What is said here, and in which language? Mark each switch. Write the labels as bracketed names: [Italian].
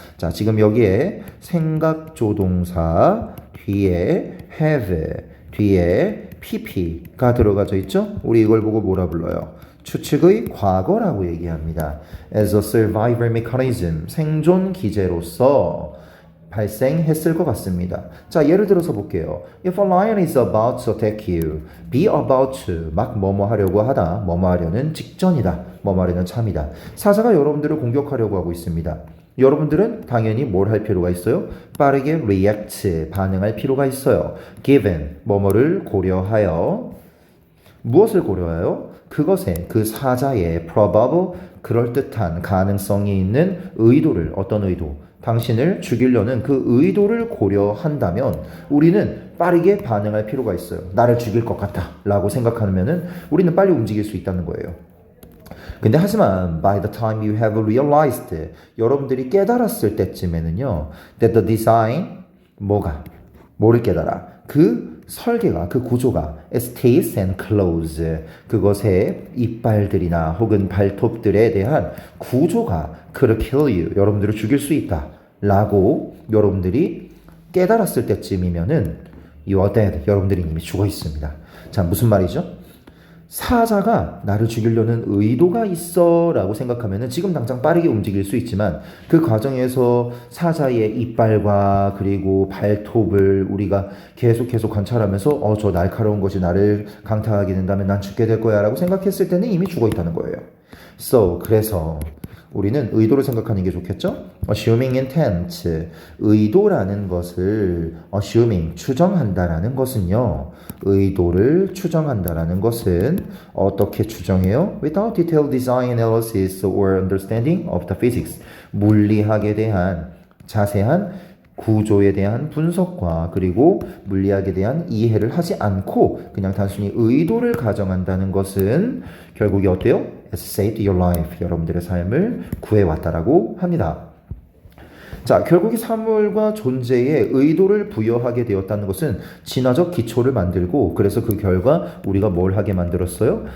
[Korean] 자, 지금 여기에 생각조동사 뒤에 have, 뒤에 pp가 들어가져 있죠? 우리 이걸 보고 뭐라 불러요? 추측의 과거라고 얘기합니다. [English] As a survival mechanism, [Korean] 생존 기제로서 발생했을 것 같습니다. 자, 예를 들어서 볼게요. [English] If a lion is about to attack you, be about to, [Korean] 막 뭐뭐 하려고 하다, 뭐뭐 하려는 직전이다, 뭐뭐 하려는 참이다. 사자가 여러분들을 공격하려고 하고 있습니다. 여러분들은 당연히 뭘 할 필요가 있어요? 빠르게 react, 반응할 필요가 있어요. given, 뭐뭐를 고려하여, 무엇을 고려하여? 그것에, 그 사자의 probable, 그럴듯한 가능성이 있는 의도를, 어떤 의도? 당신을 죽이려는 그 의도를 고려한다면 우리는 빠르게 반응할 필요가 있어요. 나를 죽일 것 같다 라고 생각하면은 우리는 빨리 움직일 수 있다는 거예요. 근데 하지만 [English] by the time you have realized, [Korean] 여러분들이 깨달았을 때쯤에는요, [English] that the design, [Korean] 뭐를 깨달아? 그 설계가, 그 구조가 [English] as teeth and claws, [Korean] 그것의 이빨들이나 혹은 발톱들에 대한 구조가 [English] could kill you, [Korean] 여러분들을 죽일 수 있다 라고 여러분들이 깨달았을 때쯤이면은 [English] you are dead, [Korean] 여러분들이 이미 죽어 있습니다. 자, 무슨 말이죠? 사자가 나를 죽이려는 의도가 있어 라고 생각하면 지금 당장 빠르게 움직일 수 있지만 그 과정에서 사자의 이빨과 그리고 발톱을 우리가 계속 관찰하면서 저 날카로운 것이 나를 강타하게 된다면 난 죽게 될 거야 라고 생각했을 때는 이미 죽어 있다는 거예요. 그래서 우리는 의도를 생각하는 게 좋겠죠? [English] assuming intent, [Korean] 의도라는 것을 assuming, 추정한다라는 것은요. 의도를 추정한다라는 것은 어떻게 추정해요? [English] Without detailed design analysis or understanding of the physics. [Korean] 물리학에 대한 자세한 구조에 대한 분석과 그리고 물리학에 대한 이해를 하지 않고 그냥 단순히 의도를 가정한다는 것은 결국에 어때요? [English] Has saved your life. [Korean] 여러분들의 삶을 구해왔다라고 합니다. 자, 결국에 사물과 존재에 의도를 부여하게 되었다는 것은 진화적 기초를 만들고 그래서 그 결과 우리가 뭘 하게 만들었어요?